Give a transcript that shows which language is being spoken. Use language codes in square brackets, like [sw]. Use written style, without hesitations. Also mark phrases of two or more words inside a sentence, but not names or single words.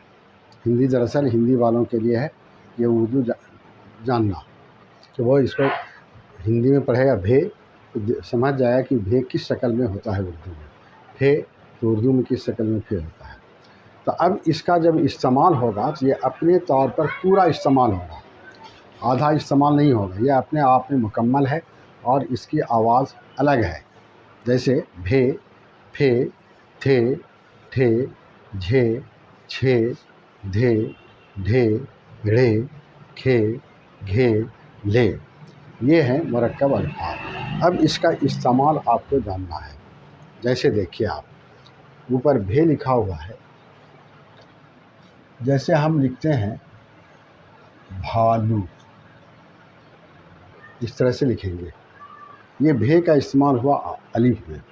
[ur] ہندی دراصل ہندی والوں کے لیے ہے، یہ اردو جاننا کہ وہ اس کو ہندی میں پڑھے گا بھے تو سمجھ جائے گا کہ بھے کس شکل میں ہوتا ہے اردو میں، پھے تو اردو میں کس شکل میں پھے ہوتا ہے۔ تو اب اس کا جب استعمال ہوگا تو یہ اپنے طور پر پورا استعمال ہوگا، آدھا استعمال نہیں ہوگا، یہ اپنے آپ میں مکمل ہے اور اس کی آواز الگ ہے۔ جیسے بھے، پھے، تھے، ٹھے، جھے، چھے، دھے، ڈھے، ڑے، کھے، گھے، لے، یہ ہیں مرکب الفاظ۔ اب اس کا استعمال آپ کو جاننا ہے۔ جیسے دیکھیے آپ اوپر بھے لکھا ہوا ہے، جیسے ہم لکھتے ہیں بھالو، اس طرح سے لکھیں گے، یہ بھے کا استعمال ہوا الف میں۔